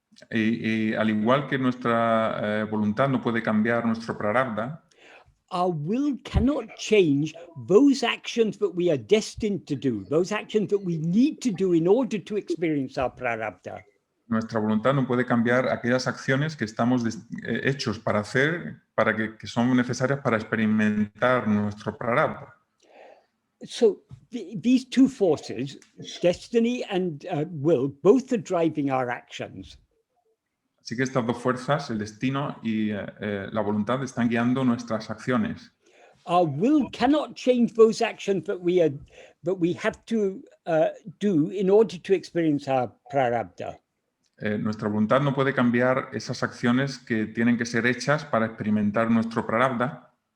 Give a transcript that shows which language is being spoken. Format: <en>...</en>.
<es>Y al igual que nuestra voluntad no puede cambiar nuestro prarabdha,</es> <en>Our will cannot change those actions that we are destined to do, those actions that we need to do in order to experience our prarabdha.</en> <es>nuestra voluntad no puede cambiar aquellas acciones que estamos hechos para hacer, que son necesarias para experimentar nuestro prarabdha.</es> <en>So these two forces, destiny and will, both are driving our actions.</en> <es>Así que estas dos fuerzas, el destino y la voluntad, están guiando nuestras acciones.</es> <en>Our will cannot change those actions that we have to do in order to experience our prarabdha.</en> <es>Nuestra voluntad no puede cambiar esas acciones que tienen que ser hechas para experimentar nuestro prarabdha.</es>